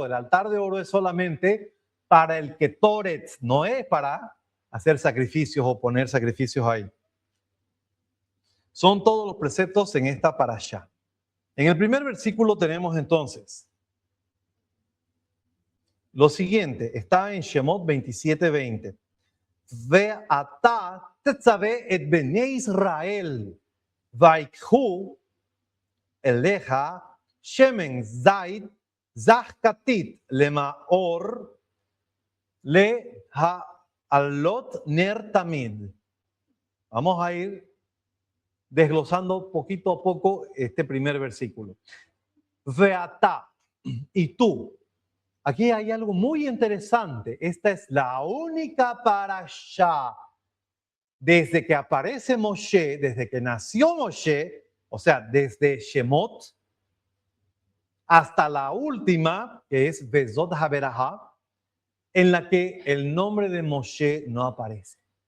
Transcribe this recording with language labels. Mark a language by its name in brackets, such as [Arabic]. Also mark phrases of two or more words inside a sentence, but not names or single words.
[Spanish] El altar de oro es solamente para el ketoret, no es para hacer sacrificios o poner sacrificios ahí. Son todos los preceptos en esta parashá. En el primer versículo tenemos entonces lo siguiente, está en Shemot 27:20. [Hebrew] ואתה תצוה את בני ישראל ויקחו אליך שמן זית זך כתית למאור להעלות נר תמיד. [Spanish] Vamos a ir desglosando poquito a poco este primer versículo. Veatá, y tú. Aquí hay algo muy interesante. Esta es la única parashá desde que aparece Moshe, desde que nació Moshe, o sea, desde Shemot, hasta la última, que es Vezot HaBerajá, en la que el nombre de Moshe no aparece.